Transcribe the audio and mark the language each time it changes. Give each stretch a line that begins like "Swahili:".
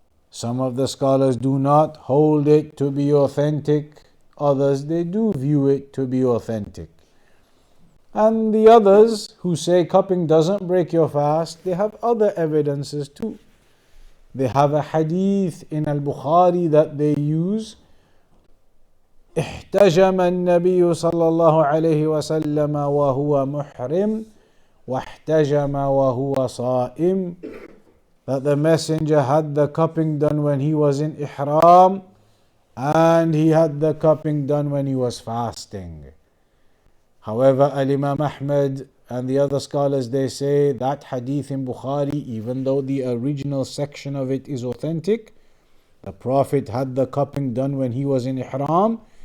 English: Some of the scholars do not hold it to be authentic, others they do view it to be authentic. And the others who say cupping doesn't break your fast, they have other evidences too. They have a hadith in al-Bukhari that they use.
Arabic: احتجم النبي صلى الله عليه وسلم وهو محرم واحتجم وهو صائم.
English: That the Messenger had the cupping done when he was in ihram, and he had the cupping done when he was fasting. However, Al-Imam Ahmad and the other scholars, they say that hadith in Bukhari, even though the original section of it is authentic, the Prophet had the cupping done when he was in ihram.